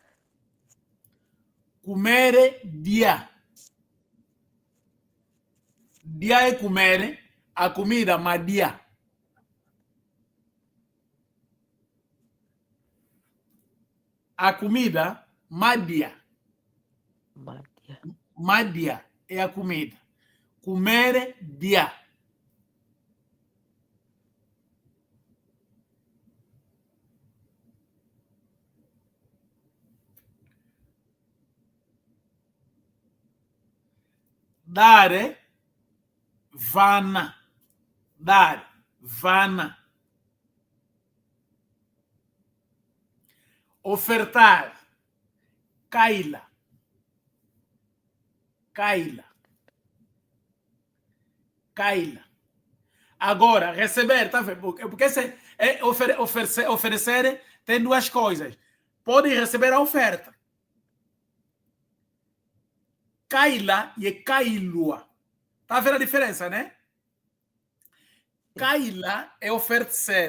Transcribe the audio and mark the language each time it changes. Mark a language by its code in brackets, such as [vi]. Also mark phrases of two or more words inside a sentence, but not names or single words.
[pt] Comer é dia. Dia é comer, a comida, madia. A comida, madia. Mádia. Madia é a comida. Comer, dia. Dar, vana. Dar, vana. Ofertar, caila. [kg] Caila. Caila. [pt] Agora, receber, tá vendo? Porque oferecer tem duas coisas. Pode receber a oferta. Caila e cailua. Tá vendo a diferença, né? Caila é oferecer.